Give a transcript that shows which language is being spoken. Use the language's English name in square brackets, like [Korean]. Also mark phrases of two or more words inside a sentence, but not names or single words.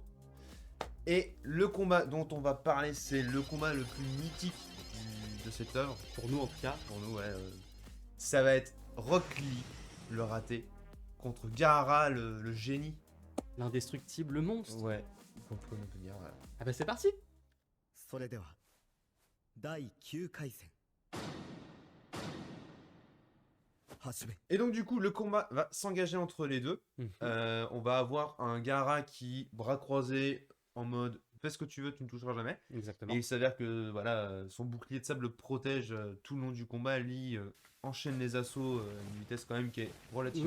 [French] Et le combat dont on va parler, c'est le combat le plus mythique de cette œuvre. Pour nous en tout cas. Pour nous, ouais. Ça va être Rock Lee, le raté, contre Gaara, le génie. L'indestructible monstre. Ouais, on peut dire. Voilà. Ah bah c'est parti! [Japanese] それでは第9回戦始め [French] Et donc du coup, le combat va s'engager entre les deux. On va avoir un Gaara qui, bras croisés, en mode fais ce que tu veux, tu ne toucheras jamais. Exactement. Et il s'avère que voilà, son bouclier de sable le protège tout le long du combat. Lui enchaîne les assauts à une vitesse quand même qui est relativement